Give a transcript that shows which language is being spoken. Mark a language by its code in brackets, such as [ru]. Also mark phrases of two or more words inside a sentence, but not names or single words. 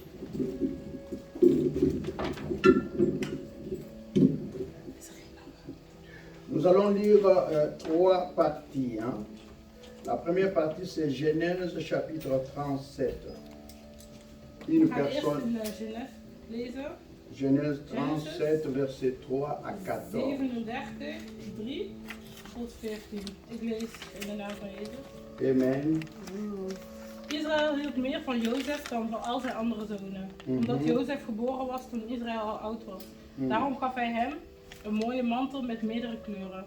[fr] Nous allons lire trois parties. La première partie, c'est Genèse chapitre 37. Une personne. Genèse 37, verset 3 à 14. [nl] 37, 3 tot 14. Ik lees in de naam van Jezus. Amen. Israël hield meer van Jozef dan van al zijn andere zonen. Omdat Jozef geboren was toen Israël al oud was. Daarom gaf hij hem een mooie mantel met meerdere kleuren.